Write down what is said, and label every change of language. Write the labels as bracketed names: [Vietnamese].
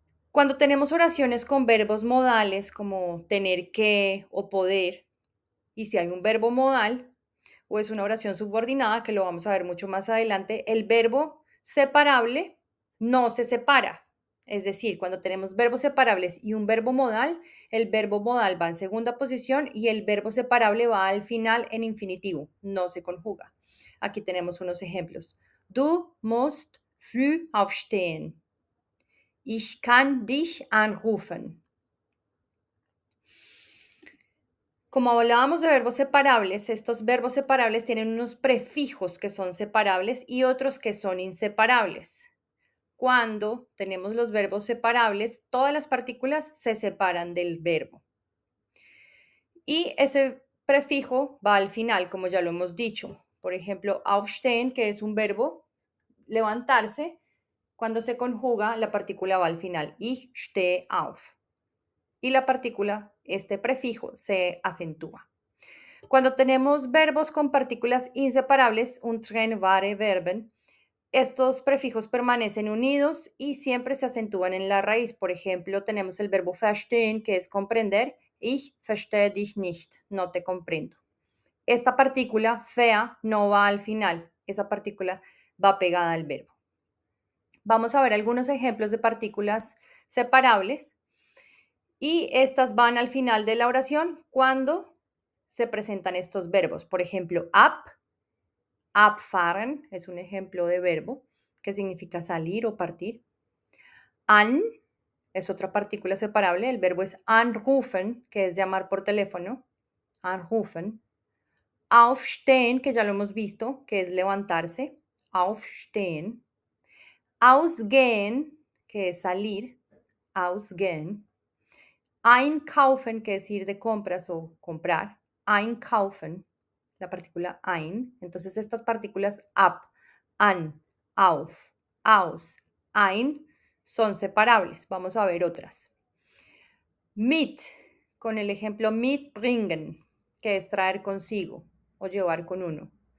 [Spanish] Cuando tenemos oraciones con verbos modales como tener que o poder, y si hay un verbo modal o es una oración subordinada, que lo vamos a ver mucho más adelante, el verbo separable no se separa. Es decir, cuando tenemos verbos separables y un verbo modal, el verbo modal va en segunda posición y el verbo separable va al final en infinitivo, no se conjuga. Aquí tenemos unos ejemplos. [German] Du musst früh aufstehen. Ich kann dich anrufen. [Spanish] Como hablábamos de verbos separables, estos verbos separables tienen unos prefijos que son separables y otros que son inseparables. Cuando tenemos los verbos separables, todas las partículas se separan del verbo. Y ese prefijo va al final, como ya lo hemos dicho. Por ejemplo, aufstehen, que es un verbo, levantarse, cuando se conjuga, la partícula va al final. [German] Ich stehe auf. [Spanish] Y la partícula, este prefijo, se acentúa. Cuando tenemos verbos con partículas inseparables, un trennbare Verben, estos prefijos permanecen unidos y siempre se acentúan en la raíz. Por ejemplo, tenemos el verbo verstehen, que es comprender. [German] Ich verstehe dich nicht, [Spanish] no te comprendo. Esta partícula fea no va al final, esa partícula va pegada al verbo. Vamos a ver algunos ejemplos de partículas separables y estas van al final de la oración cuando se presentan estos verbos. Por ejemplo, abfahren es un ejemplo de verbo que significa salir o partir. An es otra partícula separable. El verbo es anrufen, que es llamar por teléfono. Anrufen. Aufstehen, que ya lo hemos visto, que es levantarse. Aufstehen. Ausgehen, que es salir. Ausgehen. Einkaufen, que es ir de compras o comprar. Einkaufen, la partícula ein. Entonces estas partículas ab, an, auf, aus, ein son separables. Vamos a ver otras. Mit, con el ejemplo mitbringen, que es traer consigo o llevar con uno.